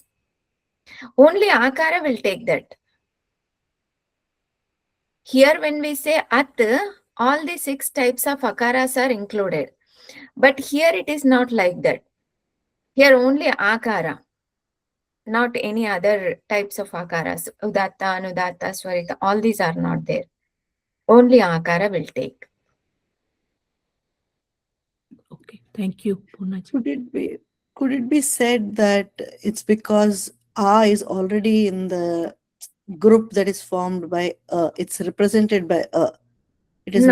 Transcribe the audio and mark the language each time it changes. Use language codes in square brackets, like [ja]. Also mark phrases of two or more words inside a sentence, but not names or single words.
[en] Only akara will take that. Here when we say at, all the 6 types of akaras are included. But here it is not like that. Here only akara, not any other types of akaras. Udatta, anudatta, swarita, all these are not there. Only akara will take. Okay, thank you, Purnaji. Could it be said that it's because A is already in the group that is formed by it's represented by it is